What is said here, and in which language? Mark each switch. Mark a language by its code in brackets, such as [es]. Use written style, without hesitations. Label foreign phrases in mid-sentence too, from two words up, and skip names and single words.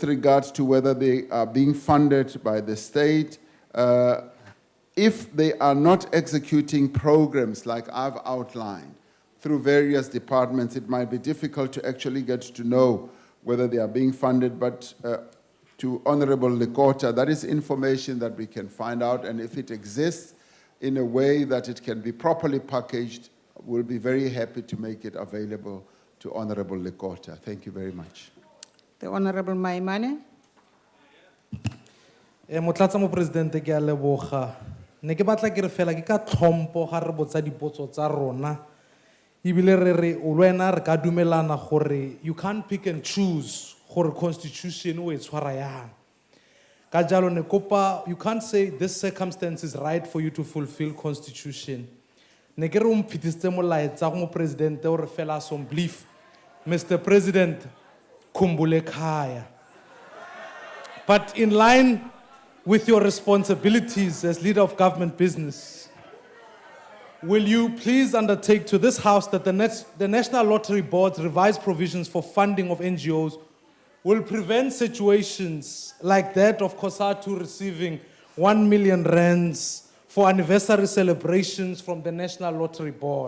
[en] regards to whether they are being funded by the state, if they are not executing programs like I've outlined through various departments, it might be difficult to actually get to know whether they are being funded, but to Honorable Lekota, that is information that we can find out, and if it exists in a way that it can be properly packaged, we'll be very happy to make it available to Honorable Lekota. Thank you very much. The Honorable Maimane. [tn] Motlatsa Mopresidente ke a leboga. Ne ke batla ke re fela ke ka tlhompo ga re botsa dipotso tsa rona. Ebile re re o lwena re ka dumelana gore [en] you can't pick and choose [tn] gore constitution o e tshwara yang. Ka jalo ne kopa, [en] you can't say this circumstance is right for you to fulfill constitution. [tn] Ne ke re o mphitisitse molaetsa go Mopresidente o re fela [en] some belief. Mr. President, khumbule khaya. But in line with your responsibilities as leader of government business, will you please undertake to this House that the National Lottery Board's revised provisions for funding of NGOs will prevent situations like that of COSATU receiving 1 million rands for anniversary celebrations from the National Lottery Board?